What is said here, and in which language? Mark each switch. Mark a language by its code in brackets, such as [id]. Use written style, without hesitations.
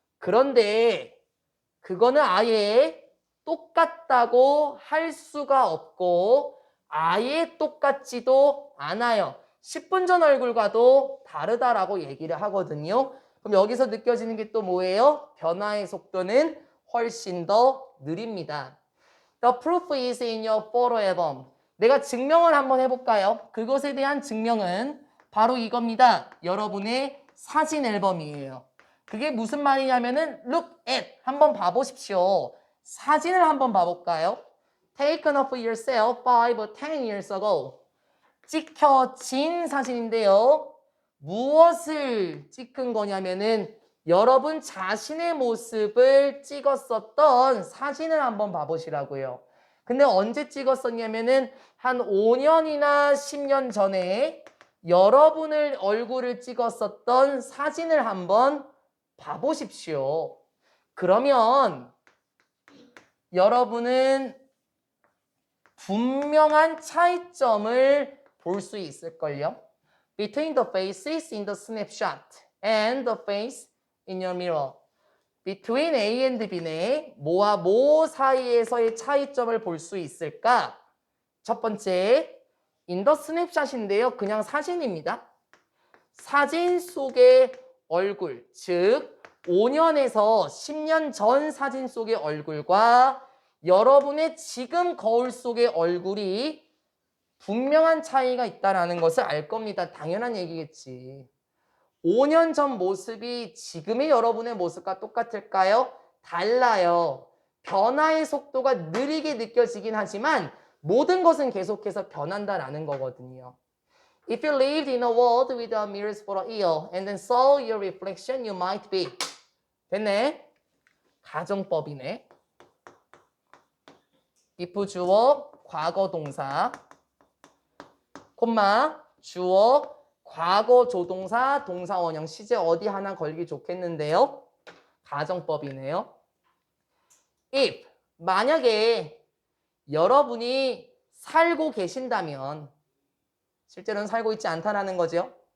[ko] 그런데 그거는 아예 똑같다고 할 수가 없고 아예 똑같지도 않아요. 10분 전 얼굴과도 다르다라고 얘기를 하거든요. 그럼 여기서 느껴지는 게 또 뭐예요? 변화의 속도는 훨씬 더 느립니다. [en] The proof is in your photo album. [ko] 내가 증명을 한번 해볼까요? 그것에 대한 증명은 바로 이겁니다. 여러분의 사진 앨범이에요. 그게 무슨 말이냐면은 [en] look at [ko] 한번 봐보십시오. 사진을 한번 봐볼까요? [en] Taken of yourself 5 or 10 years ago. [ko] 찍혀진 사진인데요. 무엇을 찍은 거냐면은 여러분 자신의 모습을 찍었었던 사진을 한번 봐보시라고요. 근데 언제 찍었었냐면은 한 5년이나 10년 전에 여러분을 얼굴을 찍었었던 사진을 한번 봐보십시오. 그러면 여러분은 분명한 차이점을 볼 수 있을걸요. [en] Between the faces in the snapshot and the face in your mirror. Between A and B [ko] 네 뭐와 뭐 사이에서의 차이점을 볼 수 있을까? 첫 번째, [en] in the snapshot [ko] 인데요. 그냥 사진입니다. 사진 속의 얼굴, 즉 5년에서 10년 전 사진 속의 얼굴과 여러분의 지금 거울 속의 얼굴이 분명한 차이가 있다는 것을 알 겁니다. 당연한 얘기겠지. 5년 전 모습이 지금의 여러분의 모습과 똑같을까요? 달라요. 변화의 속도가 느리게 느껴지긴 하지만 모든 것은 계속해서 변한다라는 거거든요. [en] If you lived in a world without mirrors for a year and then saw your reflection, you might be. [ko] 됐네? 가정법이네. if 주어, 과거 동사, 콤마, 주어, 과거 조동사, 동사 원형, 시제 어디 하나 걸기 좋겠는데요. 가정법이네요. if, 만약에 여러분이 살고 계신다면, 실제로는 살고 있지 않다라는 거죠.